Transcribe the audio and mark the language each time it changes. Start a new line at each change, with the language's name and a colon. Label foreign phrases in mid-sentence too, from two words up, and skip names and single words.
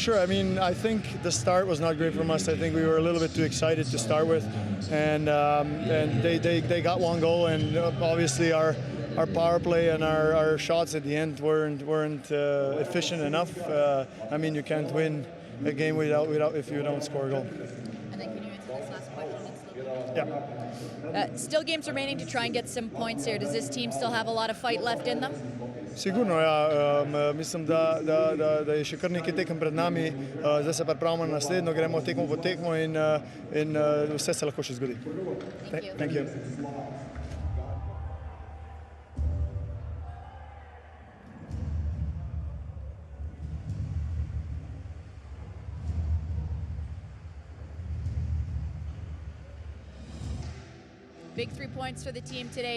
English: I mean, I think the start was not great from us. I think we were a little bit too excited to start with, and they got 1 goal, and obviously our power play and our shots at the end weren't efficient enough. I mean, you can't win a game without if you don't score a goal. And then can you answer this last question? Yeah. Still games remaining to try and get some points here. Does this team still have a lot of fight left in them?
Slovenian: Sigurno, ja. Mislim, da je še kar nekaj tekem pred nami. Zdaj se pripravimo na naslednjo, gremo tekmo po tekmo in vse se lahko še zgodi.
English: Thank you. Big 3 points for the team today.